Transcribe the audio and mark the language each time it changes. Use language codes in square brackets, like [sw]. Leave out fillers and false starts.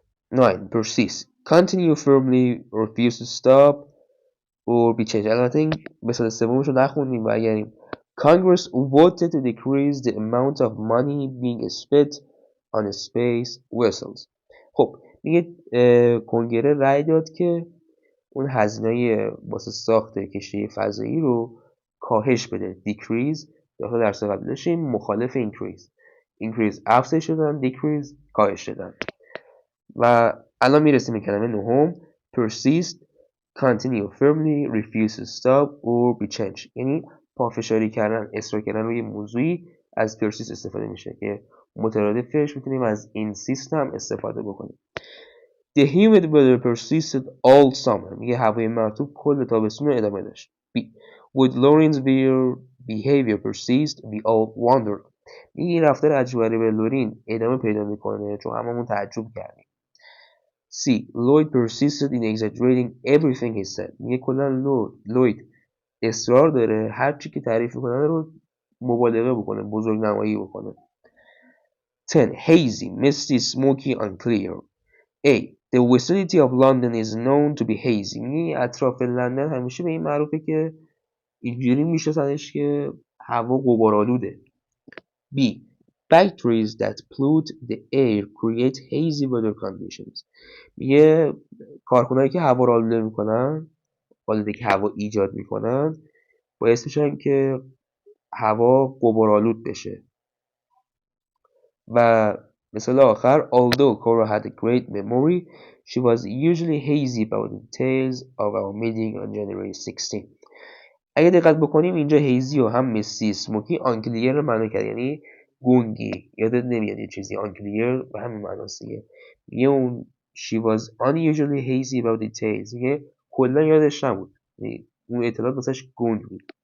[en] 9. Persist. Continue firmly, refuse to stop or be changed. [fa] البته این مثال سومش رو نخوندیم و اگریم [en] Congress voted to decrease the amount of money being spent on space vessels. [fa] خب میگه کنگره رأی داد که اون هزینه واسه ساخت کشتی فضایی رو کاهش بده. decrease داخل درس قبل داشتیم مخالف increase افزایش دادن، decrease کاهش دادن. و الان میرسیم به کلمه نهم [en] persist, continue firmly, refuse to stop or be changed. [fa] یعنی پافشاری کردن، اصرار کردن روی موضوعی از persist استفاده میشه که مترادفش میتونیم از insist هم استفاده بکنیم. [en] The humid weather persisted all summer. [fa] میگه هوای مرطوب کل تابستون رو ادامه داشت. [en] B. Would Lauren's behavior persist? We all wondered. [fa] میگه این رفتار عجیب غریب لورین ادامه پیدا میکنه چون هممون تعجب کردیم. [en] C. Lloyd persisted in exaggerating everything he said. [fa] میگه کلا لوید اصرار داره هر چی که تعریف میکنه رو مبالغه بکنه، بزرگ نمایی بکنه. [en] 10. Hazy, misty, smoky, unclear. A. The vicinity of London is known to be hazy. [fa] میگه اطراف لندن همیشه به این معروفه که اینجوری میشناسنش که هوا غبارآلوده. [en] B. Factories that pollute the air create hazy weather conditions. [fa] میگه کارخونهایی که هوا رو آلوده میکنن، آلودگی هوا ایجاد میکنن، باعث میشن که هوا غبارآلود بشه. و مثال آخر [en] although Cora had a great memory she was usually hazy about the details of our meeting on January 16. [fa] اگه دقت بکنیم اینجا هیزی و هم مثل اسموکی آنکلیر رو معنی کرد، یعنی گنگی، یادت نمیاد یه چیزی آنکلیر به همین معناست دیگه. میگه اون [en] she was unusually hazy about details، [fa] میگه کلا یادش نبود، اون اطلاعات واسش گنگ بود.